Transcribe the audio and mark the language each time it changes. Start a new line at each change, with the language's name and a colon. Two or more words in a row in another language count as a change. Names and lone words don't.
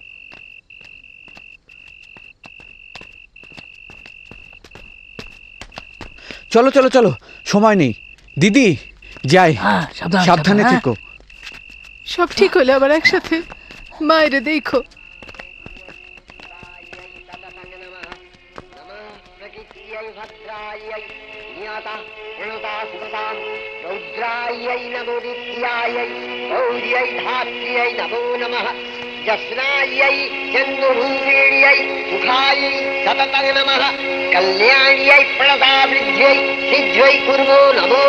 Bangla: চলো চলো চলো, সময় নেই দিদি, যাই। সাবধানে থেকো। সব ঠিক হলে আবার একসাথে মায়ের দেখো।
Sanskrit: रौद्रायै नमो नित्यायै गौर्यै धात्र्यै नमो नमः जस्नायै चन्द्ररूपिण्यै सुखायै सततं नमः कल्याण्यै प्रणतावृद्ध्यै सिद्ध्यै कुर्मो नमो